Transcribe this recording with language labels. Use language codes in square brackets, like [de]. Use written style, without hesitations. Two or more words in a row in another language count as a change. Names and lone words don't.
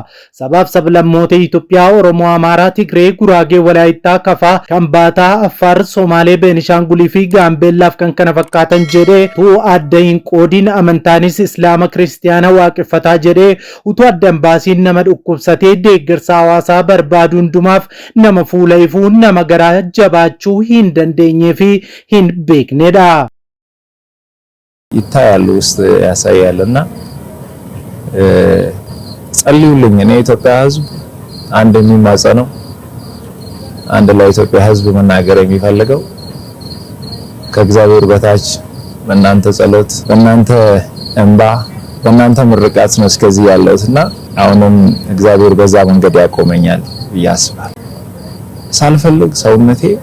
[om] Sabaaf sablammoota Itoophiyaa Oromoo, Amaaraa, Tigree, Guraagee, Walaayittaa, Kafaa, Kambaataa, Affaar, Somaalee, Beenishaangulii fi Gaambeellaaf kan kana fakkaatan jedhee utuu adda hin qoodin amantaanis Islaama, Kiristiyaana waaqeffataa jedhee utuu adda hin baasiin nama dhukkubsatee deeggarsa hawaasaa barbaadu hundumaaf nama fuula ifuu nama garaa jabaachuu hin dandeenyee fi hin beeknedha. [am] ይታያል ውስጥ ያሳያልና ጸልዩልኝ እኔ ኢትዮጵያ ህዝብ አንድ የሚማጸነው አንድ ለኢትዮጵያ ህዝብ መናገር የሚፈልገው ከእግዚአብሔር በታች በእናንተ ጸሎት በእናንተ እንባ በእናንተ ምርቃት ነው እስከዚህ ያለውትና አሁንም እግዚአብሔር በዛ መንገድ ያቆመኛል ያስባል ሳልፈልግ ሰውነቴ